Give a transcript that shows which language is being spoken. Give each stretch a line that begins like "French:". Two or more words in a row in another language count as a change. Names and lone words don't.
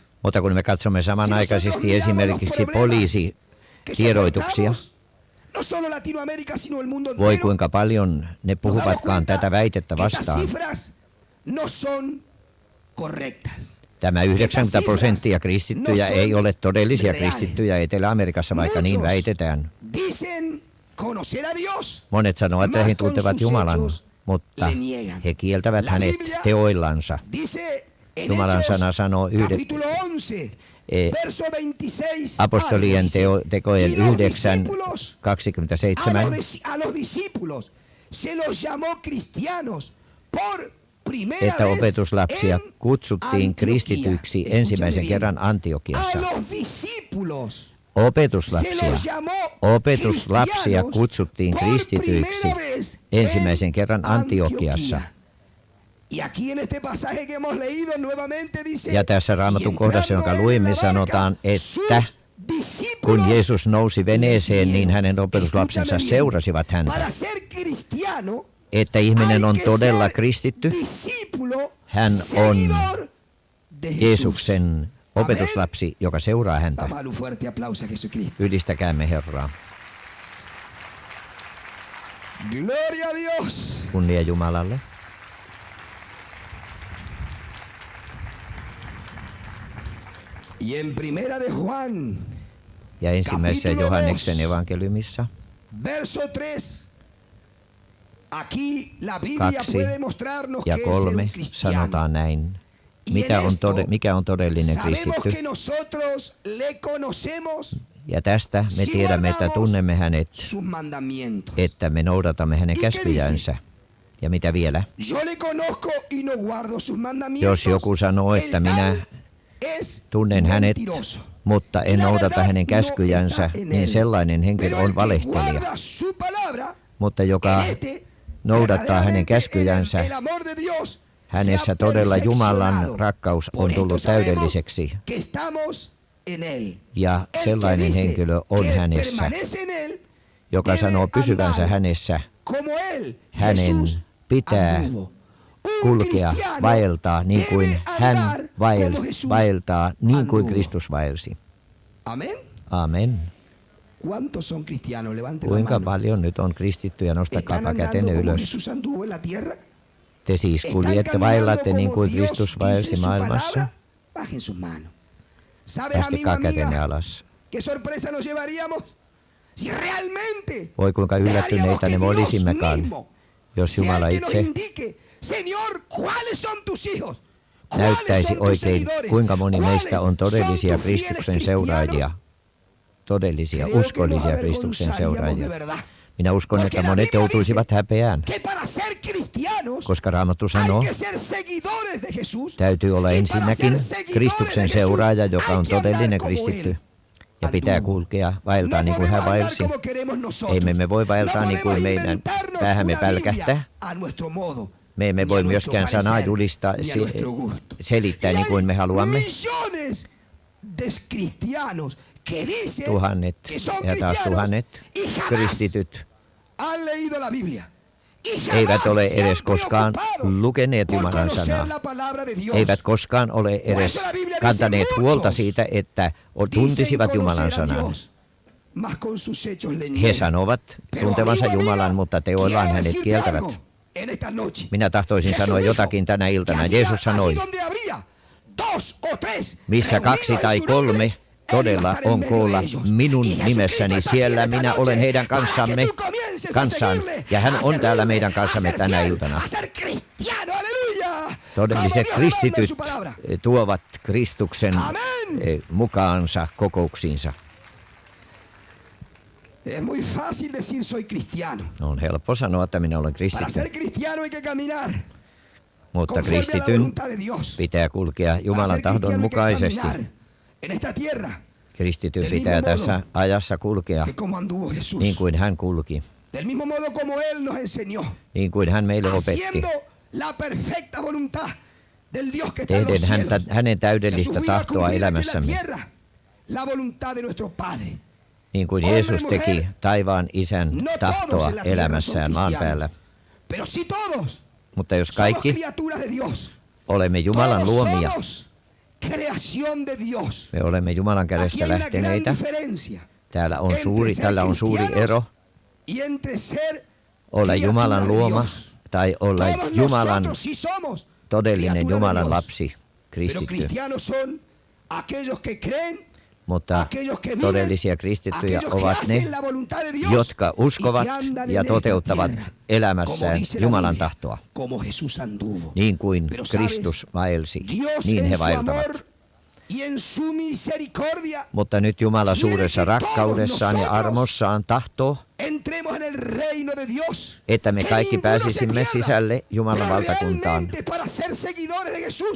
Finnish: Mutta kun me katsomme samanaikaisesti esimerkiksi poliisitiedoituksia,
Spanish: no solo Latinoamérica, sino el mundo
Finnish: voi
Spanish: entero,
Finnish: kuinka paljon ne
Spanish: nos damos
Finnish: puhuvatkaan
Spanish: cuenta
Finnish: tätä väitettä
Spanish: que estas
Finnish: vastaan.
Spanish: cifras no son correctas.
Finnish: Tämä 90% kristittyjä ei ole todellisia kristittyjä Etelä-Amerikassa, vaikka niin väitetään.
Spanish: Dicen conocer a Dios.
Finnish: Monet sanovat, että he tuntevat Jumalan, mutta
Spanish: le niegan.
Finnish: he kieltävät
Spanish: La
Finnish: hänet
Spanish: Biblia
Finnish: teoillansa.
Spanish: Dice en
Finnish: Jumalan
Spanish: Hechos,
Finnish: sana sanoo
Spanish: capítulo 11, verso 26
Finnish: apostolien
Spanish: algo, dice,
Finnish: tekojen
Spanish: y los
Finnish: 9,
Spanish: discípulos,
Finnish: 27.
Spanish: a los discípulos se los llamó cristianos por primera
Finnish: Että
Spanish: vez
Finnish: opetuslapsia
Spanish: en
Finnish: kutsuttiin
Spanish: Antioquía.
Finnish: kristityiksi
Spanish: Escúchame
Finnish: ensimmäisen
Spanish: bien.
Finnish: kerran
Spanish: A
Finnish: Antiokiassa.
Spanish: los discípulos se
Finnish: Opetuslapsia.
Spanish: los llamó
Finnish: Opetuslapsia
Spanish: cristianos
Finnish: kutsuttiin
Spanish: por
Finnish: kristityiksi
Spanish: primera vez
Finnish: ensimmäisen kerran
Spanish: en
Finnish: Antiokiassa.
Spanish: Antioquía. Y aquí en este pasaje que hemos leído nuevamente dice,
Finnish: Ja tässä Raamatun kohdassa, jonka luimme, sanotaan, että kun kun Jeesus nousi veneeseen, niin hänen opetuslapsensa seurasivat häntä. Että ihminen on todella kristitty, hän on Jeesuksen opetuslapsi, joka seuraa häntä. Ylistäkäämme Herraa.
Spanish: Gloria a Dios.
Finnish: Kunnia Jumalalle.
Spanish: Y en primera de Juan,
Finnish: Ja ensimmäisessä
Spanish: Capítulo
Finnish: Johanneksen
Spanish: 2.
Finnish: evankeliumissa
Spanish: verso 3. Aquí la Biblia
Finnish: 2
Spanish: puede mostrarnos
Finnish: ja
Spanish: que es ser
Finnish: 3
Spanish: un cristiano.
Finnish: sanotaan näin, mikä on todellinen
Spanish: sabemos
Finnish: kristitty.
Spanish: que nosotros le conocemos
Finnish: Ja tästä me tiedämme, että tunnemme hänet,
Spanish: sus mandamientos.
Finnish: että me noudatamme hänen käskyjänsä. Ja mitä vielä?
Spanish: Yo le conozco y no guardo sus mandamientos.
Finnish: Jos joku sanoo, että
Spanish: el
Finnish: minä
Spanish: tal es
Finnish: tunnen hänet,
Spanish: mentiroso.
Finnish: mutta en
Spanish: La
Finnish: noudata
Spanish: verdad
Finnish: hänen
Spanish: no
Finnish: käskyjänsä,
Spanish: está en
Finnish: niin
Spanish: él.
Finnish: sellainen henkilö
Spanish: Pero el
Finnish: on
Spanish: que
Finnish: valehtelija.
Spanish: guarda su palabra,
Finnish: Mutta joka
Spanish: en este,
Finnish: noudattaa hänen
Spanish: verdaderamente
Finnish: käskyjänsä,
Spanish: el amor de Dios se
Finnish: hänessä
Spanish: ha
Finnish: todella Jumalan
Spanish: perfeccionado.
Finnish: rakkaus
Spanish: Por
Finnish: on
Spanish: esto
Finnish: tullut
Spanish: sabemos
Finnish: täydelliseksi.
Spanish: que estamos en él.
Finnish: Ja
Spanish: El que
Finnish: sellainen
Spanish: dice
Finnish: henkilö on
Spanish: que
Finnish: hänessä,
Spanish: permanece en él,
Finnish: joka
Spanish: debe
Finnish: sanoo pysyvänsä
Spanish: andar
Finnish: hänessä.
Spanish: como él,
Finnish: Hänen
Spanish: Jesús,
Finnish: pitää
Spanish: anduvo. Un
Finnish: kulkea,
Spanish: cristiano
Finnish: vaeltaa niin kuin
Spanish: debe
Finnish: hän
Spanish: andar como Jesús
Finnish: vaeltaa, niin kuin
Spanish: anduvo.
Finnish: Kristus vaelsi.
Spanish: Amén.
Finnish: Amen.
Spanish: ¿Cuántos son cristianos? Levanten la
Finnish: Kuinka
Spanish: mano.
Finnish: paljon nyt on kristittyjä?
Spanish: ¿Están
Finnish: Nostakaapa
Spanish: andando
Finnish: kätenne
Spanish: como
Finnish: ylös.
Spanish: Jesús anduvo en la tierra?
Finnish: Te siis
Spanish: ¿Están
Finnish: kuljette,
Spanish: caminando
Finnish: vaellatte niin
Spanish: como
Finnish: kuin
Spanish: Dios
Finnish: Kristus
Spanish: dice
Finnish: vaelsi
Spanish: en su
Finnish: maailmassa.
Spanish: palabra? Bajen sus manos. ¿Sabes, amigo,
Finnish: Nostakaa kätenne
Spanish: amiga,
Finnish: alas.
Spanish: qué sorpresa nos llevaríamos? Si realmente
Finnish: Voi kuinka yllättyneitä ne me olisimmekaan, jos
Spanish: sea
Finnish: Jumala
Spanish: el que nos
Finnish: itse
Spanish: indique, Señor, ¿cuáles son tus hijos? ¿Cuáles
Finnish: näyttäisi
Spanish: son tus
Finnish: oikein,
Spanish: seguidores?
Finnish: kuinka moni meistä
Spanish: ¿Cuáles
Finnish: on todellisia
Spanish: son tus fieles
Finnish: Kristuksen
Spanish: cristianos?
Finnish: seuraajia, todellisia,
Spanish: Creo que nos
Finnish: uskollisia Kristuksen
Spanish: avergonzaríamos de
Finnish: seuraajia.
Spanish: verdad.
Finnish: Minä uskon,
Spanish: Porque
Finnish: että
Spanish: la
Finnish: monet
Spanish: Biblia
Finnish: joutuisivat
Spanish: dice
Finnish: häpeään,
Spanish: que para ser cristianos
Finnish: koska Raamattu
Spanish: hay
Finnish: sanoo,
Spanish: que ser seguidores de Jesús.
Finnish: täytyy olla
Spanish: Y para
Finnish: ensinnäkin
Spanish: ser seguidores
Finnish: Kristuksen
Spanish: de Jesús
Finnish: seuraaja, joka
Spanish: hay
Finnish: on
Spanish: que andar
Finnish: todellinen
Spanish: como
Finnish: kristitty.
Spanish: él
Finnish: Ja pitää
Spanish: anduvo.
Finnish: kulkea, vaeltaa
Spanish: No
Finnish: niin kuin hän
Spanish: podemos andar
Finnish: vaelsi.
Spanish: como queremos nosotros.
Finnish: Ei me voi vaeltaa
Spanish: No
Finnish: niin kuin
Spanish: podemos
Finnish: meidän
Spanish: inventarnos
Finnish: päähämme
Spanish: una
Finnish: pälkähtää.
Spanish: Biblia a nuestro modo,
Finnish: Me emme
Spanish: ni
Finnish: voi
Spanish: a nuestro
Finnish: myöskään sanaa
Spanish: parecer,
Finnish: julistaa,
Spanish: ni a nuestro gusto.
Finnish: selittää
Spanish: Y
Finnish: niin
Spanish: hay
Finnish: kuin me haluamme.
Spanish: millones de cristianos que dicen
Finnish: Tuhannet
Spanish: que son
Finnish: ja taas
Spanish: cristianos
Finnish: tuhannet
Spanish: y jamás
Finnish: kristityt
Spanish: han leído la Biblia. Y jamás
Finnish: eivät ole
Spanish: se han
Finnish: edes koskaan
Spanish: preocupado
Finnish: lukeneet
Spanish: por
Finnish: Jumalan
Spanish: conocer
Finnish: sanaa.
Spanish: la palabra de Dios.
Finnish: Eivät koskaan ole edes kantaneet huolta siitä, että tuntisivat Jumalan sanan. He sanovat tuntevansa Jumalan, mutta teoillaan hänet kieltävät. Minä tahtoisin sanoa jotakin tänä iltana. Jeesus sanoi, missä 2 tai 3 todella on koolla minun nimessäni, siellä minä olen heidän kanssaan. Ja hän on täällä meidän kanssamme tänä iltana. Todelliset kristityt tuovat Kristuksen mukaansa kokouksiinsa.
Spanish: Es muy fácil decir soy cristiano.
Finnish: On helppo sanoa, että minä olen
Spanish: Para
Finnish: kristitty,
Spanish: ser cristiano hay que caminar
Finnish: mutta
Spanish: conforme a la
Finnish: kristityn
Spanish: voluntad de Dios.
Finnish: pitää kulkea
Spanish: Para
Finnish: Jumalan
Spanish: ser
Finnish: tahdon
Spanish: cristiano hay que
Finnish: mukaisesti.
Spanish: caminar en esta tierra
Finnish: Kristityn
Spanish: del
Finnish: pitää
Spanish: mismo
Finnish: tässä
Spanish: modo
Finnish: ajassa kulkea
Spanish: que como anduvo Jesús.
Finnish: niin kuin hän kulki,
Spanish: Del mismo modo como Él nos enseñó.
Finnish: niin kuin hän meille opetti.
Spanish: Haciendo la perfecta voluntad del Dios que está en los
Finnish: Tehden
Spanish: cielos.
Finnish: hänen
Spanish: Que su
Finnish: täydellistä
Spanish: vida
Finnish: tahtoa
Spanish: cumplida aquí en la
Finnish: elämässämme,
Spanish: tierra, la voluntad de nuestro Padre.
Finnish: niin kuin Jeesus teki taivaan isän
Spanish: No
Finnish: tahtoa
Spanish: todos en la tierra
Finnish: elämässään
Spanish: son
Finnish: maan
Spanish: cristianos.
Finnish: päällä.
Spanish: Pero si todos
Finnish: Mutta jos
Spanish: somos
Finnish: kaikki
Spanish: criaturas de Dios.
Finnish: olemme Jumalan
Spanish: Todos
Finnish: luomia,
Spanish: somos creación de Dios.
Finnish: me olemme Jumalan
Spanish: Aquí
Finnish: kädestä
Spanish: hay una gran
Finnish: lähteneitä.
Spanish: diferencia
Finnish: Tällä on
Spanish: entre ser
Finnish: suuri ero
Spanish: y entre ser
Finnish: olla
Spanish: criatura
Finnish: Jumalan
Spanish: de
Finnish: luoma
Spanish: Dios.
Finnish: tai olla
Spanish: Todos
Finnish: Jumalan
Spanish: nosotros sí somos
Finnish: todellinen
Spanish: criaturas de
Finnish: Jumalan
Spanish: Dios.
Finnish: lapsi,
Spanish: Pero
Finnish: kristitty.
Spanish: cristianos son aquellos que creen,
Finnish: Mutta
Spanish: aquellos que viven,
Finnish: todellisia kristittyjä
Spanish: aquellos que
Finnish: ovat ne,
Spanish: hacen la voluntad de Dios
Finnish: jotka uskovat
Spanish: y que andan
Finnish: ja
Spanish: en
Finnish: toteuttavat
Spanish: esta tierra,
Finnish: elämässään
Spanish: como dice la
Finnish: Jumalan
Spanish: Biblia,
Finnish: tahtoa.
Spanish: como Jesús anduvo.
Finnish: Niin kuin
Spanish: Pero sabes,
Finnish: Kristus vaelsi,
Spanish: Dios
Finnish: niin
Spanish: en
Finnish: he
Spanish: su amor
Finnish: vaeltavat.
Spanish: y en su misericordia
Finnish: Mutta nyt Jumala
Spanish: quiere
Finnish: suuressa
Spanish: que todos
Finnish: rakkaudessaan ja
Spanish: nosotros
Finnish: armossaan tahtoo,
Spanish: entremos en el reino de Dios.
Finnish: että me
Spanish: Que
Finnish: kaikki
Spanish: ninguno se
Finnish: pääsisimme
Spanish: pierda.
Finnish: sisälle Jumalan
Spanish: Pero
Finnish: valtakuntaan.
Spanish: realmente para ser seguidores de Jesús,